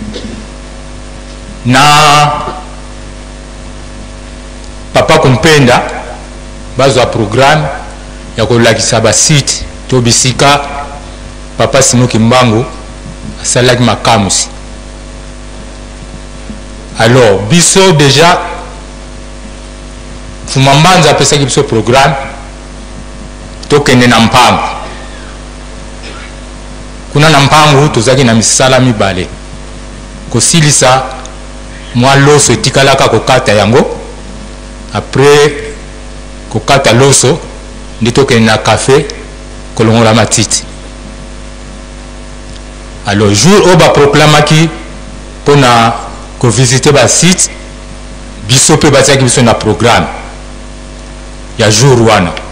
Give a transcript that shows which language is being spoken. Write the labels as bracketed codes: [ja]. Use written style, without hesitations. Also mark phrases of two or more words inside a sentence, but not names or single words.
[ln] na papa Kumpenda bazwa programme ya kolakisa basite to bisika papa Sinoki Mbangu asalaki makamusi. Alors biso déjà Mfuma Mbanza apesaki biso programme tokende na mpango kuna na mpango tozaki na misala mibale kosilisa mwa loso etikalaka kokata yango après kokata loso ndi tokende na café kolongola matiti. [fr] Alors jour [ln] oyo baproclamaki mpona kovisite basite biso mpe batiaki biso na programme ya jour wana.